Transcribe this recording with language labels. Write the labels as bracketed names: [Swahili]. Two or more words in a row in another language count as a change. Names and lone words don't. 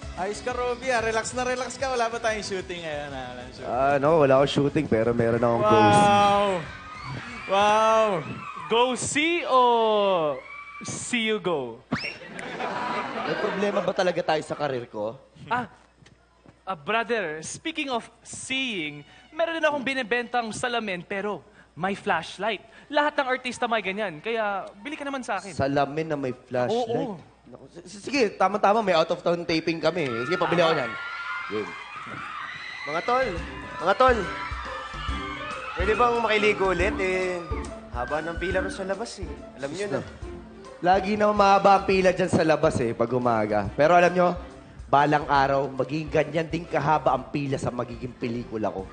[Filipino] Ayos ka, Robby. Relax na relax ka. Wala ba tayong shooting ngayon? No, wala akong shooting pero meron akong goals. Wow! [English] Go see o see you go? [Filipino] May problema ba talaga tayo sa karir ko? [English] Brother, speaking of seeing, [Filipino] meron din akong binibentang salamin pero may flashlight. Lahat ng artista may ganyan. Kaya bili ka naman sa akin. Salamin na may flashlight. Oo. Naku, sige, tama-tama. May [English] out-of-town taping [Filipino] kami. Sige, pabili ako yan. Yun. Mga tol. Pwede bang makiligo ulit? Haba ng pila rin sa labas eh. Alam nyo na. Lagi na mahaba ang pila dyan sa labas pag umaga. Pero alam nyo, balang araw, magiging ganyan din kahaba ang pila sa magiging pelikula ko.